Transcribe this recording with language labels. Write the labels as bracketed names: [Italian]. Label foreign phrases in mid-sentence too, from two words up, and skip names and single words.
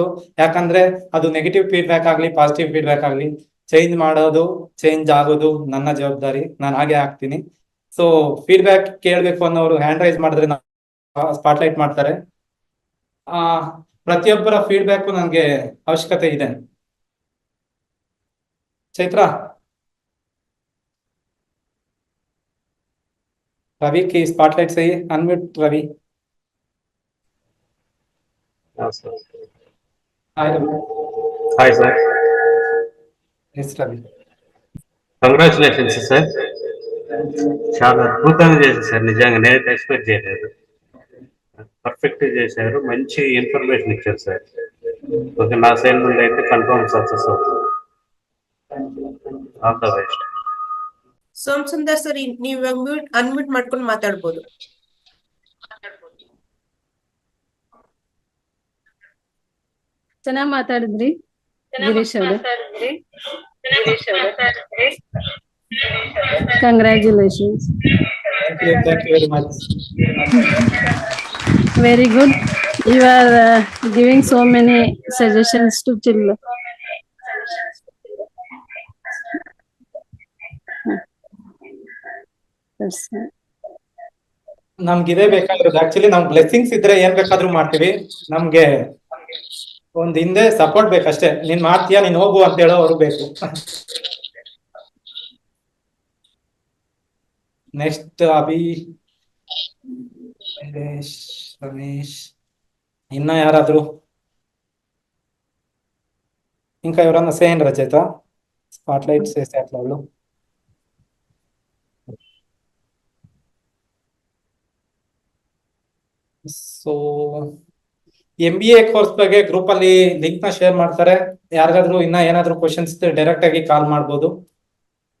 [Kannada] ಯಾಕಂದ್ರೆ ಅದು [English] negative feedback [Kannada] ಆಗಲಿ, [English] positive feedback [Kannada] ಆಗಲಿ, ಚೇಂಜ್ ಮಾಡೋದು, ಚೇಂಜ್ ಆಗೋದು ನನ್ನ ಜವಾಬ್ದಾರಿ. ನಾನು ಹಾಗೆ ಆಗ್ತೀನಿ. ಸೊ ಫೀಡ್ಬ್ಯಾಕ್ ಕೇಳಬೇಕು ಅನ್ನೋರು [English] hand raise [Kannada] ಮಾಡಿದ್ರೆ ಸ್ಪಾಟ್ಲೈಟ್ ಮಾಡ್ತಾರೆ. ಪ್ರತಿಯೊಬ್ಬರ ಫೀಡ್ಬ್ಯಾಕ್ ನನಗೆ ಅವಶ್ಯಕತೆ ಇದೆ. ಚೈತ್ರ, [Hindi] रवि की स्पॉटलाइट सही, अनम्यूट रवि. हाय रवि. [Telugu] హాయ్ సార్, [Hindi] यस रवि. [Telugu] కంగ్రాచులేషన్స్ సార్. చాలా అద్భుతంగా చేశారు సార్, నిజంగా నేనైతే ఎక్స్పెక్ట్ చేయలేదు. పర్ఫెక్ట్ చేశారు, మంచి ఇన్ఫర్మేషన్ ఇచ్చారు సార్. ఓకే, నా సైడ్ నుండి అయితే [English] confirm success [Telugu] అవుతుంది. [English] all the best. [Kannada] ಸೋಮ್ ಸುಂದರ್ ಸರ್, ನೀವು ಅನ್ಮ್ಯೂಟ್ ಮಾಡ್ಕೊಂಡು ಮಾತಾಡ್ಬೋದು. ಚೆನ್ನಾಗಿ ಮಾತಾಡಿದ್ರಿ ಗಿರೀಶ್ ಅವರೇ. ಕಂಗ್ರ್ಯಾಚುಲೇಷನ್ಸ್. [English] Thank you very much. very good. you are giving so many suggestions to children. [Kannada] ನಮ್ಗೆ ಇದೇ ಬೇಕಾಗಿರೋದು. ಆಕ್ಚುಲಿ ನಮ್ ಬ್ಲೆಸ್ಸಿಂಗ್ಸ್ ಇದ್ರೆ ಏನ್ ಬೇಕಾದ್ರೂ ಮಾಡ್ತೀವಿ. ನಮ್ಗೆ ಒಂದ್ ಹಿಂದೆ ಸಪೋರ್ಟ್ ಬೇಕಷ್ಟೇ. ನೀನ್ ಮಾಡ್ತೀಯಾ, ನೀನ್ ಹೋಗು ಅಂತ ಹೇಳೋ ಅವ್ರು ಬೇಕು. ನೆಕ್ಸ್ಟ್ ಅಭಿ, ರಮೇಶ್, ಇನ್ನ ಯಾರಾದ್ರು [Telugu] ఇంకా ఎవరన్నా సేయండి రచయిత. స్పాట్లైట్స్ చేసే అట్లా వాళ్ళు. [Kannada] ಸೊ MBA ಕೋರ್ಸ್ ಬಗ್ಗೆ ಗ್ರೂಪ್ ಅಲ್ಲಿ ಲಿಂಕ್ ನ ಶೇರ್ ಮಾಡ್ತಾರೆ. ಯಾರಿಗಾದ್ರೂ ಇನ್ನ ಏನಾದ್ರು [English] questions direct [Kannada] ಆಗಿ ಕಾಲ್ ಮಾಡ್ಬೋದು.